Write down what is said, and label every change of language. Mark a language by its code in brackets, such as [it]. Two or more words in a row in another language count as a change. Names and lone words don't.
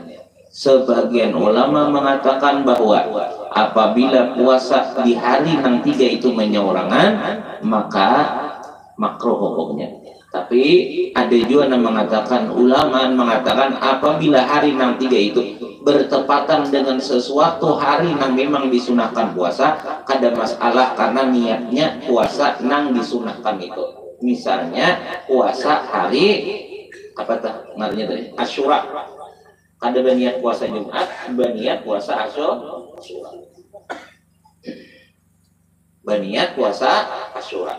[id] Sebagian ulama mengatakan bahwa apabila puasa di hari yang 3 itu menyeorangan, maka makruh hukumnya. Tapi ada juga yang mengatakan, ulama mengatakan apabila hari yang 3 itu bertepatan dengan sesuatu hari yang memang disunahkan puasa, kada masalah karena niatnya puasa nang disunahkan itu. [bjn] Misalnya puasa hari apa tah ngarannya tadi? [id] Asyura. Kada berniat puasa Jumat, berniat puasa Asyura. Berniat puasa Asyura.